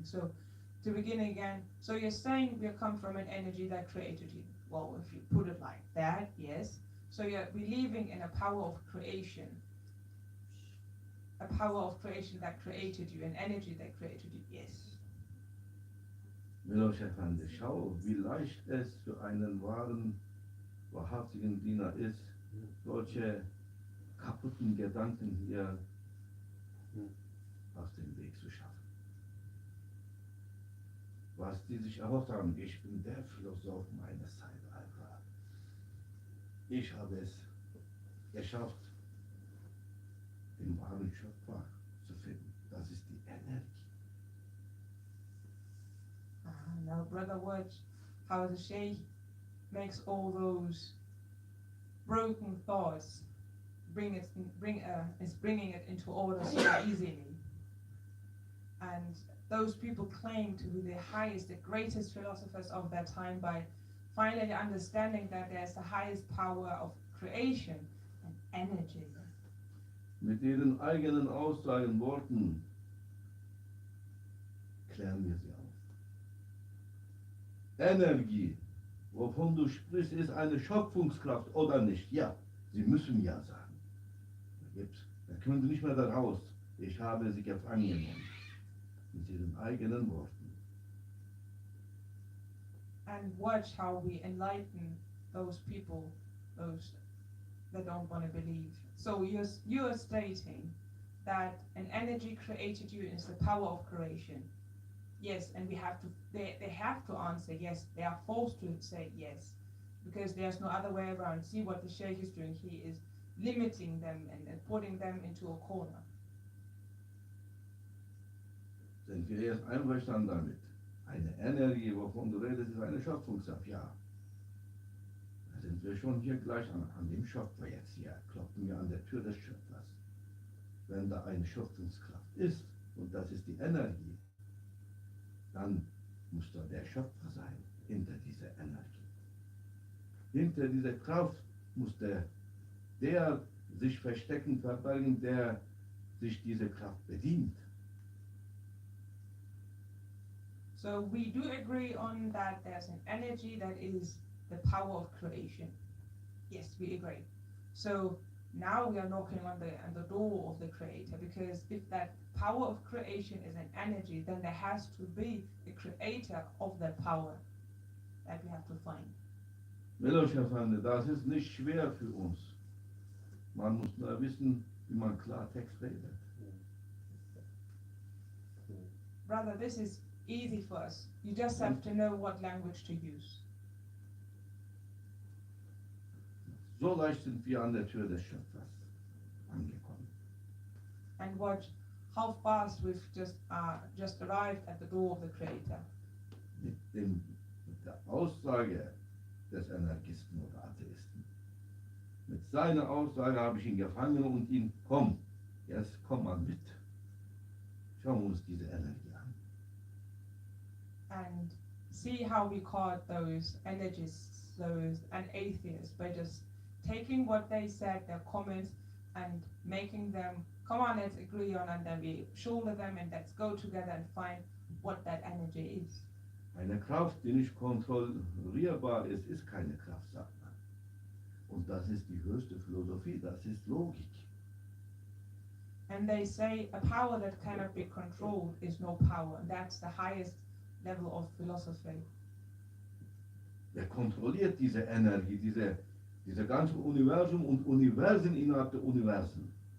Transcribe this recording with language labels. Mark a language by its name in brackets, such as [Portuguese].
[English] So, to begin again, so you're saying we come from an energy that created you. Well, if you put it like that, yes. So you're believing in a power of creation. A power of creation that created you, an energy that created you, yes. [German] Milošefande, schau, wie leicht es für einen wahrhaftigen Diener ist, solche kaputten Gedanken hier aus dem Weg zu schaffen. Was die sich erhofft haben, ich bin der Philosoph meines Zeitalters. Ich habe es geschafft, den wahren Schöpfer zu finden. Das ist die Energie. [English] Now, brother, watch how the sheikh makes all those broken thoughts, is bringing it into order so easily. And those people claim to be the highest, the greatest philosophers of their time by finally understanding that there's the highest power of creation and energy. [German] Mit ihren eigenen Aussagen, Worten klären wir sie auf. Energie, wovon du sprichst, ist eine Schöpfungskraft oder nicht? Ja, sie müssen ja sagen. Da können sie nicht mehr da raus. Ich habe sie gefangen genommen. Mit ihren eigenen Worten. [English] And watch how we enlighten those people, those that don't want to believe. So you're stating that an energy created you is the power of creation. Yes, and they have to answer yes. They are forced to say yes, because there's no other way around. See what the Sheikh is doing. He is limiting them and putting them into a corner. [German] Sind wir jetzt einverstanden damit? Eine Energie, wovon du redest, ist eine Schöpfungskraft, ja. Da sind wir schon hier gleich an dem Schöpfer jetzt hier. Klopfen wir an der Tür des Schöpfers. Wenn da eine Schöpfungskraft ist, und das ist die Energie, dann muss da der Schöpfer sein, hinter dieser Energie. Hinter dieser Kraft muss der sich verstecken, verbergen, der sich diese Kraft bedient. [English] So we do agree on that there's an energy that is the power of creation. Yes, we agree. So now we are knocking on the door of the creator, because if that power of creation is an energy, then there has to be a creator of that power that we have to find. [German] Herr Feinde, das ist nicht schwer für uns. Man muss nur wissen, wie man Klartext redet. [English] Brother, this is easy for us. You just have to know what language to use. [German] So leicht sind wir an der Tür des Schöpfers angekommen. [English] And watch how fast we've just arrived at the door of the Creator. [German] Mit der Aussage des Energisten oder Atheisten. Mit seiner Aussage habe ich ihn gefangen und ihn, komm, jetzt komm mal mit. Schauen wir uns diese Energie an. [English] And see how we caught those energists, those and atheists, by just taking what they said, their comments, and making them, come on, let's agree on, and then we shoulder them and let's go together and find what that energy is. [German] Eine Kraft, die nicht kontrollierbar ist, ist keine Kraft, sagt man. Und das ist die höchste Philosophie, das ist Logik. [English] And they say a power that cannot be controlled is no power. And that's the highest level of philosophy. [German] Wer kontrolliert diese Energie, diese ganze Universum und Universen innerhalb der Universen?